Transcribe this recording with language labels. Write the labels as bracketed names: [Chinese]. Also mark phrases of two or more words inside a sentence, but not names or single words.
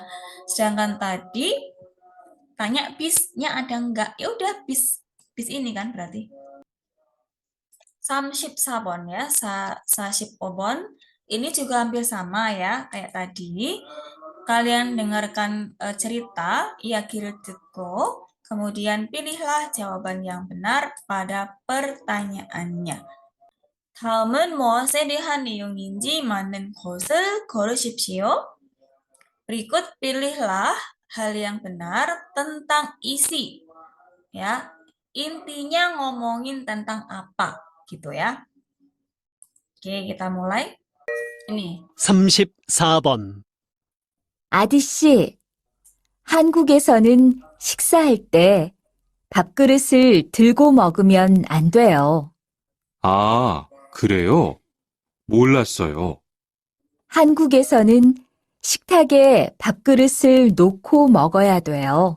[Indonesian] Sedangkan tadi tanya bisnya ada enggak? Ya udah bis ini kan berarti. [Korean] 34번 ya, 45번. [Indonesian] Ini juga hampir sama ya, kayak tadi. Kalian dengarkan cerita, [Korean] 이야기를 듣고, [Indonesian] kemudian pilihlah jawaban yang benar pada pertanyaannya. [Korean] 다음은 무엇에 대한 내용인지 맞는 것을 고르십시오. [Indonesian] Berikut pilihlah hal yang benar tentang isi. Ya, intinya ngomongin tentang apa gitu ya. Oke, kita mulai. Ini. [Korean] 34번, 아디씨, 한국에서는 식사할 때 밥그릇을 들고 먹으면 안 돼요. 아, 그래요? 몰랐어요. 한국에서는 식탁에 밥그릇을 놓고 먹어야 돼요.